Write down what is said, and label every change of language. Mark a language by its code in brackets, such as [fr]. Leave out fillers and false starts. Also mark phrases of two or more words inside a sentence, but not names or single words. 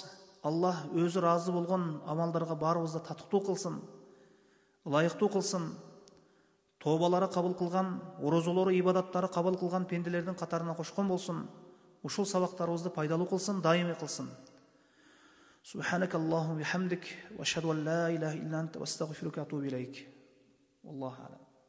[ky] Аллах өзү разы болгон амалдарга баарыбызды татыктуу кылсын, ылайыктуу кылсын. Тообалары кабыл кылган, орозолору, ибадаттары кабыл кылган пенделердин катарына кошкон болсун. Ушул сабактарыбызды пайдалуу кылсын, дайыми кылсын. [ar] سبحانك اللهم بحمدك وأشهد أن لا إله إلا أنت وأستغفرك وأتوب إليك. الله أعلم.